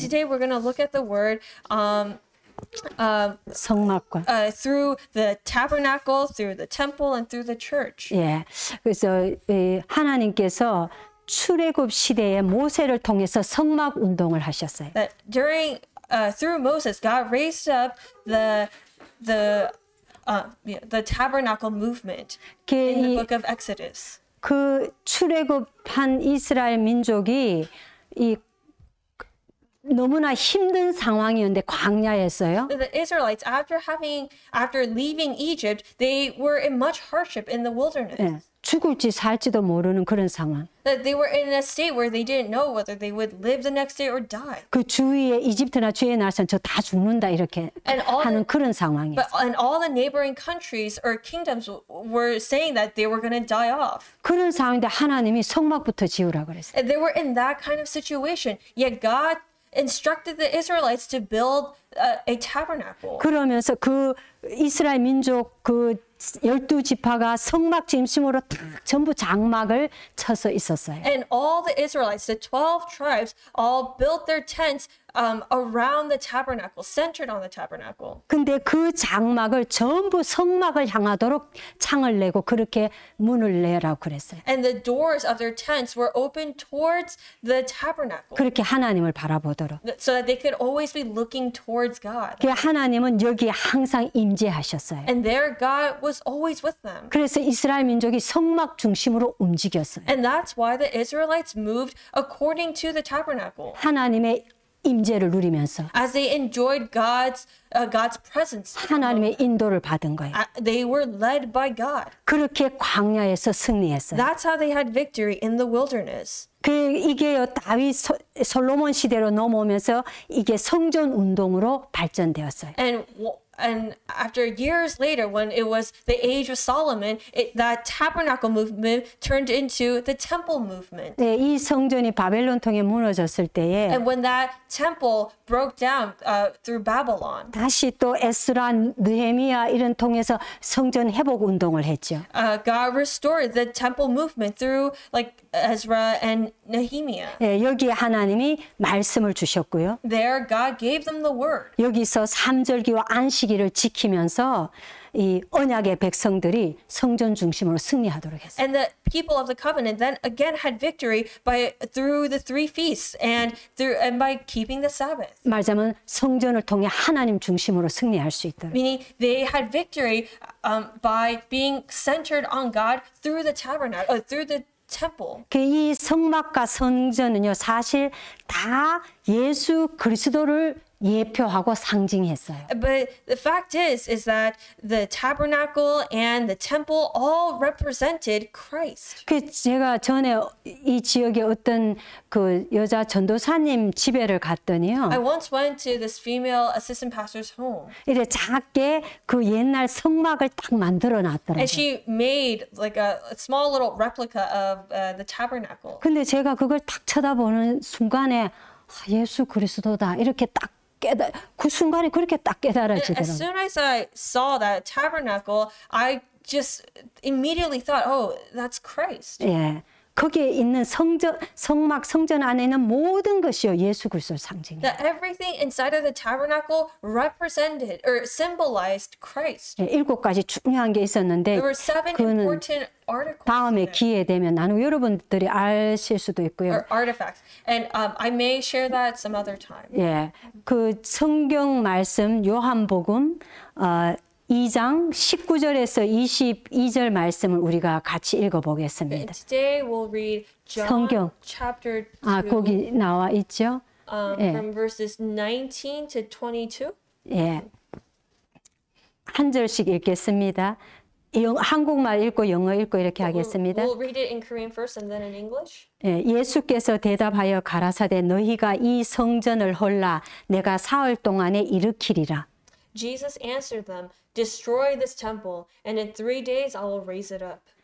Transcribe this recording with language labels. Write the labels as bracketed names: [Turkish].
[English] today we're going to look at the word [Korean] 성막과. [English] through the tabernacle, through the temple, and through the church. [Korean] 예. 그래서 하나님께서 출애굽 시대에 모세를 통해서 성막 운동을 하셨어요. [English] That during through Moses, God raised up the tabernacle movement in the book of Exodus. [Korean] 그 출애굽한 이스라엘 민족이 이 너무나 힘든 상황이었는데 광야였어요. [English] The Israelites, after leaving Egypt, they were in much hardship in the wilderness. [Korean] 예. 죽을지 살지도 모르는 그런 상황. [English] That they were in a state where they didn't know whether they would live the next day or die. [Korean] 그 주위에 이집트나 주위에 나선 저 다 죽는다 이렇게 하는 그런 상황이에요. [English] And all the neighboring countries or kingdoms were saying that they were going to die off. [Korean] 그런 상황인데 하나님이 성막부터 지으라 그랬어요. [English] And they were in that kind of situation. Yet God instructed the Israelites to build a tabernacle. [Korean] 그러면서 그 이스라엘 민족 그 12지파가 성막 중심으로 다 전부 장막을 쳐서 있었어요. [English] And all the Israelites, the 12 tribes, all built their tents around the tabernacle, centered on the tabernacle. [Korean] 근데 그 장막을 전부 성막을 향하도록 창을 내고 그렇게 문을 내라고 그랬어요. [English] And the doors of their tents were open towards the tabernacle, [Korean] 그렇게 하나님을 바라보도록. [English] so that they could always be looking towards God. [Korean] 그 하나님은 여기에 항상 임재하셨어요. [English] And there God was always with them. [Korean] 그래서 이스라엘 민족이 성막 중심으로 움직였어요. [English] And that's why the Israelites moved according to the tabernacle. [Korean] 하나님의 임재를 누리면서 [English] As they enjoyed God's presence, [Korean] 하나님의 인도를 받은 거예요. [English] they were led by God. [Korean] 그렇게 광야에서 승리했어요. [English] That's how they had victory in the wilderness. [Korean] 이게요 다윗 솔로몬 시대로 넘어오면서 이게 성전 운동으로 발전되었어요. [English] And after years later, when it was the age of Solomon, that tabernacle movement turned into the temple movement. [Korean] 네, 이 성전이 바벨론 통해 무너졌을 때에 [English] And when that temple broke down through Babylon, [Korean] 다시 또 에스라, 느헤미야 이런 통해서 성전 회복 운동을 했죠. [English] God restored the temple movement through like Ezra and Nehemiah. [Korean] 네, 여기에 하나님이 말씀을 주셨고요. [English] There, God gave them the word. [Korean] 여기서 삼절기와 안식일을 지키면서 이 언약의 백성들이 성전 중심으로 승리하도록 했어요. [English] And the people of the covenant then again had victory through the 3 feasts and by keeping the Sabbath. [Korean] 말하자면 성전을 통해 하나님 중심으로 승리할 수 있도록. [English] Meaning they had victory by being centered on God through the tabernacle, through the temple. [Korean] 이 성막과 성전은요 사실 다 예수 그리스도를 예표하고 상징했어요. [English] But the fact is that the tabernacle and the temple all represented Christ. [Korean] 제가 전에 이 지역에 어떤 그 여자 전도사님 집에를 갔더니요. [English] I once went to this female assistant pastor's home. [Korean] 이래 작게 그 옛날 성막을 딱 만들어 놨더라고요. [English] And she made like a small little replica of the tabernacle. [Korean] 근데 제가 그걸 딱 쳐다보는 순간에 예수 그리스도다 이렇게 딱 그 순간에 그렇게 딱 [English] As [Korean] 깨달아지더라고요. [English] soon as I saw that tabernacle, I just immediately thought, oh, that's Christ. [Korean] 예. 거기에 있는 성막 성전 안에 있는 모든 것이요 예수 그리스도를 상징해요. [English] That everything inside of the tabernacle represented or symbolized Christ. [Korean] 7가지 중요한 게 있었는데 [English] There were 7 [Korean] 그거는 [English] important articles. [Korean] 다음에 [English] in it, [Korean] 기회 되면 나누고 여러분들이 아실 수도 있고요. [English] or artifacts. And I may share that some other time. [Korean] 예, 그 성경 말씀 요한복음 2장 19절에서 22절 말씀을 우리가 같이 읽어보겠습니다. [English] And today we'll read John [Korean] 성경. [English] chapter 2 [Korean] 거기 나와 있죠? 예. [English] from verses 19 to 22. [Korean] 예. 한 절씩 읽겠습니다. 한국말 읽고 영어 읽고 이렇게 하겠습니다. [English] We'll read it in Korean first and then in English. [Korean] 예, 예수께서 대답하여 가라사대 너희가 이 성전을 헐라 내가 사흘 동안에 일으키리라. [English] Jesus answered them, "Destroy this temple, and in 3 days I will raise it up."